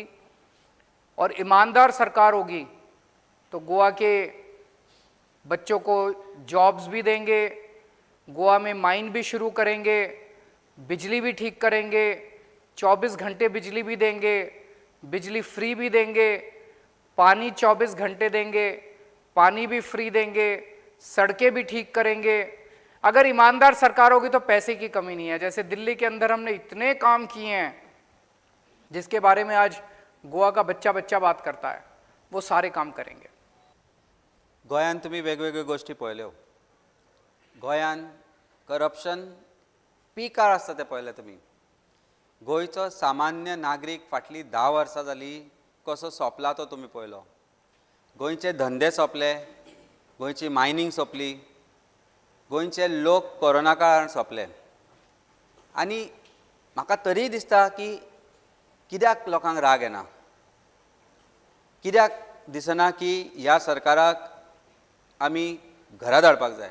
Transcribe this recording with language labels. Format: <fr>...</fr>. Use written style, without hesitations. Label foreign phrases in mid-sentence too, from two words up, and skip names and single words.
<hi>और ईमानदार सरकार होगी तो गोवा के बच्चों को जॉब्स भी देंगे, गोवा में माइन भी शुरू करेंगे, बिजली भी ठीक करेंगे, 24 घंटे बिजली भी देंगे, बिजली फ्री भी देंगे, पानी 24 घंटे देंगे, पानी भी फ्री देंगे, सड़कें भी ठीक करेंगे। अगर ईमानदार सरकार होगी तो पैसे की कमी नहीं है। जैसे दिल्ली के अंदर हमने इतने काम किए हैं जिसके बारे में आज गोवा का बच्चा बात करता है, वो सारे काम करेंगे।</hi> <kok>गोंयान तुम्ही वेगवेगळ्यो गोष्टी पळयल्यो। गोंयान करप्शन पिकार आसता तें पळयलें तुमी। गोंयचो सामान्य नागरीक फाटलीं 10 वर्सां जालीं कसो सोंपला तो तुमी पळयलो। गोंयचे धंदे सोंपले, गोंयची मायनींग सोंपली, गोंयचे लोक कोरोना काळान सोंपले आनी म्हाका तरी दिसता की कित्याक लोकांक राग येना, कित्याक दिसना की ह्या सरकाराक आमी घरा धाडपाक जाय.</kok>